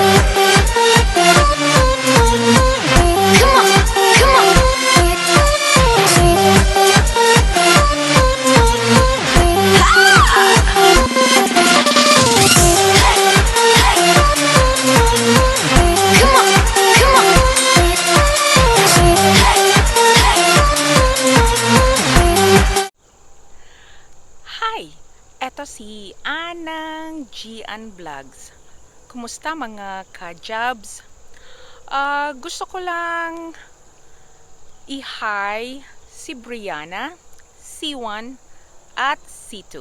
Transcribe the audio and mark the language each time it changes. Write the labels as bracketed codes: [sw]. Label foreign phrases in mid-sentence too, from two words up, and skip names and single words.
[en] Come on, come on. Come on, come on. Hi! [tl] Eto si Anang Gian Vlogs. Kumusta mga ka-jobs? Gusto ko lang i-hi si Brianna, C1 at C2.